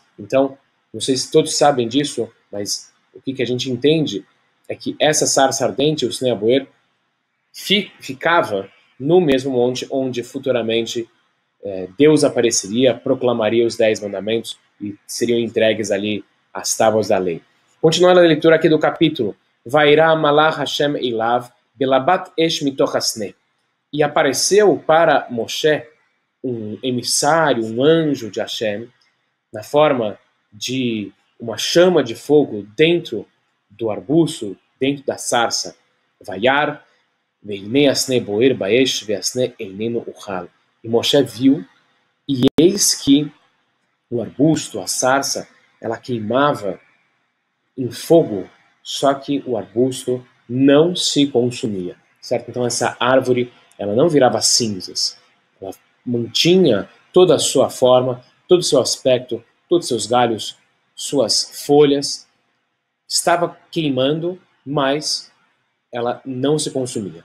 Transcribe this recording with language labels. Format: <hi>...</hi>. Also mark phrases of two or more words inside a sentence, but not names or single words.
<pt>Então, não sei se todos sabem disso, mas o que a gente entende é que essa sarça ardente, o</pt> <he>סנה בוער,</he> <pt>ficava no mesmo monte onde futuramente Deus apareceria, proclamaria os 10 mandamentos e seriam entregues ali as tábuas da lei. Continuando a leitura aqui do capítulo,</pt> <he>ויירא מלאך השם אליו בלבת אש מתוך הסנה.</he> <pt>E apareceu para Moshe um emissário, um anjo de Hashem, na forma de uma chama de fogo dentro do arbusto, dentro da sarça.</pt> <he>וירא והנה הסנה בער באש והסנה איננו אכל.</he> <pt>E Moshe viu, e eis que o arbusto, a sarça, ela queimava em fogo, só que o arbusto não se consumia, certo? Então essa árvore, ela não virava cinzas, ela mantinha toda a sua forma, todo o seu aspecto, todos os seus galhos, suas folhas, estava queimando, mas ela não se consumia.</pt>